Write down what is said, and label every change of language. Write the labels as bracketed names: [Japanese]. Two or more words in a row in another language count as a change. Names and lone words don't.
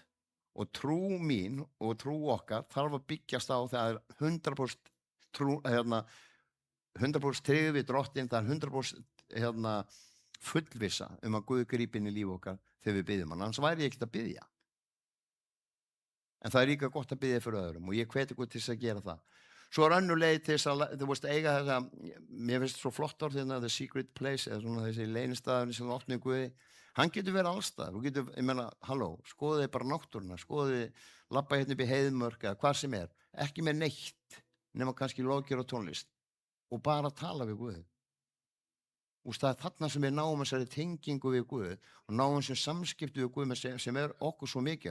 [Icelandic] Og trú mín og trú okkar þarf að byggjast á það er 100% trú, 100% tryggð við Drottinn, það er 100% fullvissa að Guð grípi inn í líf okkar þegar við biðjum hann, annars væri ég ekkert að biðja. En það er líka gott að biðja fyrir öðrum og ég hveti Guð til þess að gera það. Svo er önnur leið til þess að þú veist eiga þetta, mér finnst svo flott orð [English] the secret place, [Icelandic] eða svona þessi leynistaðurinn sem opnir Guði, hann getur verið allstaðar, þú getur, ég meina, skoðu þið bara náttúruna, skoðu þið, labba upp í heiðmörk eða hvað sem er, ekki með neitt, nema kannski lofgjör og tónlist, og bara tala við Guð. Og það er þarna sem við náum þessari tengingu við Guð og náum sem samskipti við Guð sem er okkur svo mikið.